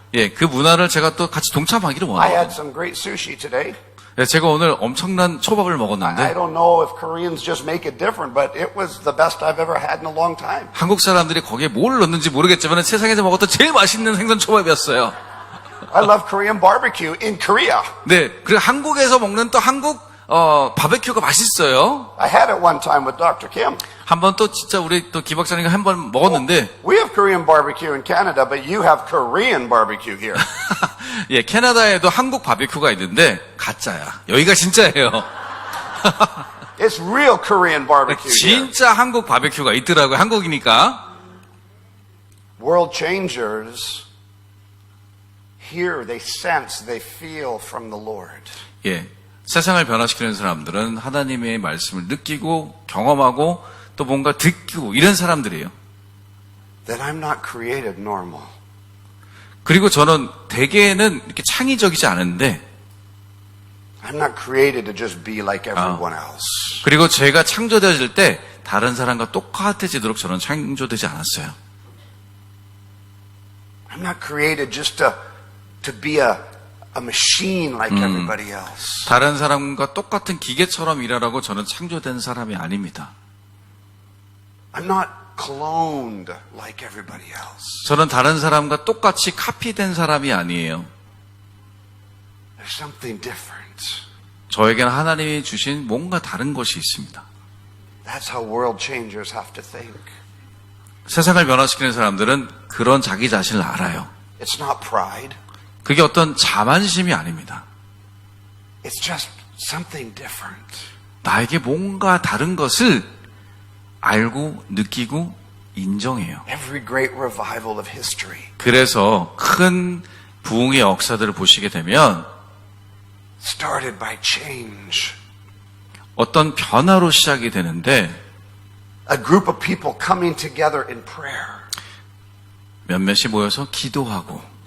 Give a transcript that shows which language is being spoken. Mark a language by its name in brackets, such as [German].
[Korean] 예, 그 문화를 제가 또 같이 동참하기를 [English] I had [Korean] 원해요. [English] some great sushi today. [Korean] 예, 제가 오늘 엄청난 초밥을 [English] I [Korean] 먹었는데 [English] don't know if Koreans just make it different, but it was the best I've ever had in a long time. [Korean] 한국 사람들이 거기에 뭘 넣는지 모르겠지만 세상에서 먹었던 제일 맛있는 생선 초밥이었어요. [English] I love Korean barbecue in Korea. [Korean] 네, 그리고 한국에서 먹는 또 한국 바베큐가 맛있어요. [English] I had it one time with Dr. Kim. [Korean] 한번 또 진짜 우리 또 김 박사님과 한번 먹었는데 [English] We have Korean barbecue in Canada, but you have Korean barbecue here. [Korean] 예, 캐나다에도 한국 바베큐가 있는데 가짜야. 여기가 진짜예요. [English] It's real Korean barbecue here. [Korean] 진짜 한국 바베큐가 있더라고요. 한국이니까. [English] World changers hear, they sense, they feel from the Lord. [Korean] 예. 세상을 변화시키는 사람들은 하나님의 말씀을 느끼고 경험하고 또 뭔가 듣고 이런 사람들이에요. [English] That I'm not created normal. [Korean] 그리고 저는 대개는 이렇게 창의적이지 않은데 [English] I'm not created to just be like everyone else. [Korean] 그리고 제가 창조되어질 때 다른 사람과 똑같아지도록 저는 창조되지 않았어요. [English] I'm not created just to be a machine like everybody else. [Korean] 다른 사람과 똑같은 기계처럼 일하라고 저는 창조된 사람이 아닙니다. [English] I'm not cloned like everybody else. [Korean] 저는 다른 사람과 똑같이 카피된 사람이 아니에요. [English] There's something different. [Korean] 저에게는 하나님이 주신 뭔가 다른 것이 있습니다. [English] That's how world changers have to think. [Korean] 세상을 변화시키는 사람들은 그런 자기 자신을 알아요. [English] It's not pride. [Korean] 그게 어떤 자만심이 아닙니다. [English] It's just something different. [Korean] 나에게 뭔가 다른 것을 알고 느끼고 인정해요. [English] Every great revival of history [Korean] 그래서 큰 부흥의 역사들을 보시게 되면 [English] started by change. [Korean] 어떤 변화로 시작이 되는데 [English] A group of people coming together in prayer, [Korean] 몇몇이 모여서 기도하고